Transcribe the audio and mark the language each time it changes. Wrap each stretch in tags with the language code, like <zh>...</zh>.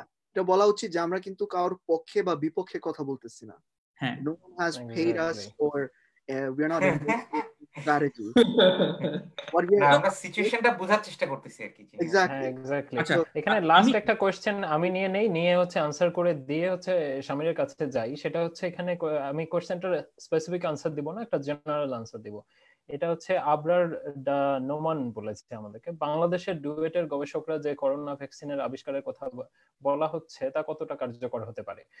<bn>এটা বলা উচিত যে আমরা কিন্তু কারোর পক্ষে বা বিপক্ষে কথা বলতেছি না। হ্যাঁ</bn> <en>No one has paid us Exactly. or we are not involved in strategy. What we</en> <bn>না,</bn> <en>are</en> <bn>আমরা সিচুয়েশনটা বোঝার চেষ্টা করতেছি আর কি। হ্যাঁ</bn> <en>exactly. Exactly.</en> <bn>আচ্ছা এখানে আমি লাস্ট একটা কোশ্চেন আমি নিয়ে হচ্ছে আনসার করে দিয়ে হচ্ছে শামিরের কাছে যাই। সেটা হচ্ছে এখানে আমি কোশ্চেনটার স্পেসিফিক আনসার দিব না, একটা জেনারেল আনসার দিব। এটা হচ্ছে আবরার নোমান বলেছে আমাদেরকে, বাংলাদেশের ডুয়েটের গবেষকরা যে করোনা ভ্যাকসিনের আবিষ্কারের কথা বলা হচ্ছে তা কতটা কার্যকর হতে পারে।</bn>